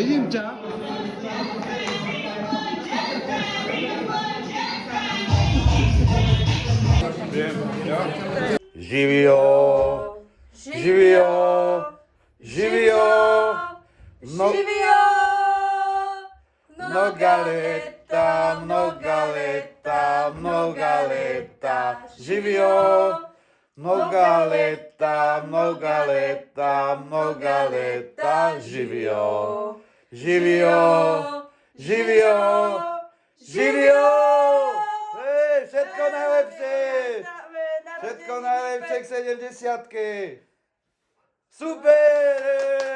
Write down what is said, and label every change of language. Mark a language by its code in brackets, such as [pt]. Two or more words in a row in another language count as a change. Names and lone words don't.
[sk] Ruďa. [sr] Živio, živio, živio, mnoga leta, mnoga leta, mnoga leta, živio, mnoga leta, mnoga leta, mnoga leta, živio, živio, živio, živio. [sk] Hej, všetko najlepšie! Všetko najlepšie k 70-ke! Super!